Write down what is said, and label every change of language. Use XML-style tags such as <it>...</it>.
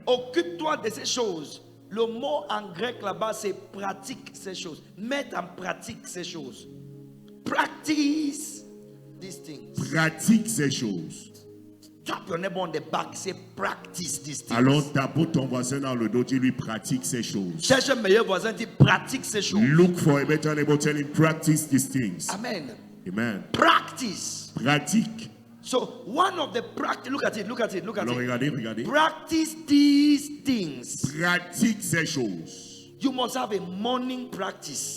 <fr>Occupe-toi de ces choses. Le mot en grec là-bas, c'est pratique ces choses. Mettre en pratique ces choses.</fr> <en>Practice these things.</en> <fr>Pratique ces choses.</fr> <en>Tap your neighbor on the back. Say practice these things.</en> <fr>Alors tape ton voisin dans le dos, tu lui pratique ces choses. Cherche un meilleur voisin, dis pratique ces choses.</fr> <en>Look for a better neighbor, tell him practice these things. Amen. Amen. Practice.</en> <fr>Pratique.</fr> <en>So one of the practice, look at it, look at it, look at</en> <fr>Alors</fr> <en>it.</en> <fr>regardez.</fr> <en>Practice these things.</en> <fr>Pratique ces choses.</fr> <en>You must have a morning practice.</en>